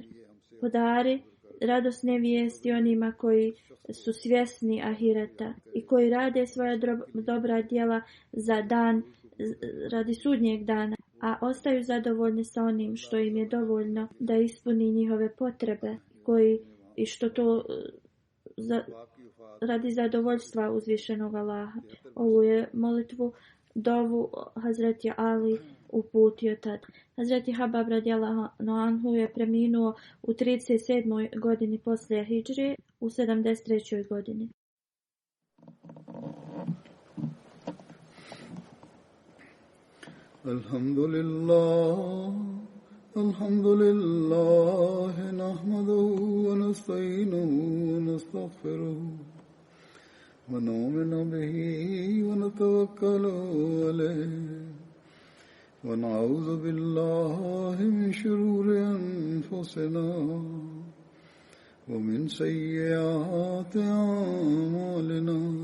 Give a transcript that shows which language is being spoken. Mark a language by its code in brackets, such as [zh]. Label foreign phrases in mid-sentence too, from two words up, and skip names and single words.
[bs] Podari radosne vijesti onima koji su svjesni ahireta i koji rade svoja dobra djela za dan, radi sudnjeg dana, a ostaju zadovoljni sa onim što im je dovoljno da ispuni njihove potrebe i što to radi zadovoljstva uzvišenog Allaha. Ovu je molitvu, dovu Hazreti Ali uputio tad. Hazreti Habab [ar] رضي الله عنه [bs] je preminuo u 37. godini poslije hidžre, u 73. godini. [ar] الحمد لله، نحمده ونستعينه و ونستغفره ونؤمن به ونتوكل عليه ونعوذ بالله من شرور أنفسنا ومن سيئات أعمالنا.